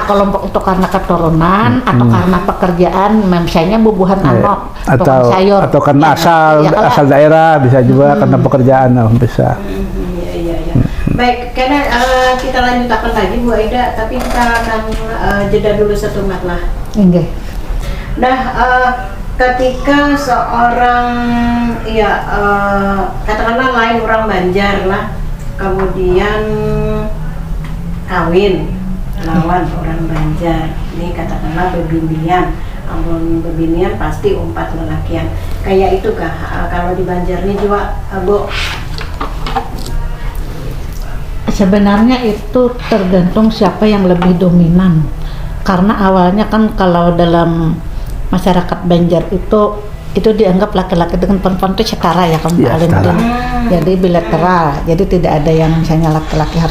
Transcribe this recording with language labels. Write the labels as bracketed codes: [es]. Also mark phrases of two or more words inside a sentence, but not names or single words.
[id] kelompok itu karena keturunan atau karena pekerjaan, misalnya bubuhan Iya. anak, tukang atau sayur. atau karena asal Ya, kalau- asal daerah bisa juga karena pekerjaan bisa. Iya, iya, iya. Baik, karena kita lanjutkan lagi Bu Aida, tapi kita akan jeda dulu satu mat lah. Nggih. Nah, ketika seorang ya katakanlah lain orang Banjar lah, kemudian kawin lawan orang Banjar, ini katakanlah bebinian, [bjn] amun bebinian pasti umpat lelakian. [id] Kayak itu kah kalau di Banjar ini juga, Bu? Sebenarnya itu tergantung siapa yang lebih dominan. Karena awalnya kan kalau dalam masyarakat Banjar itu dianggap laki-laki dengan perempuan itu setara ya kan Iya, paling setara. jadi bilateral, jadi tidak ada yang misalnya laki-laki harus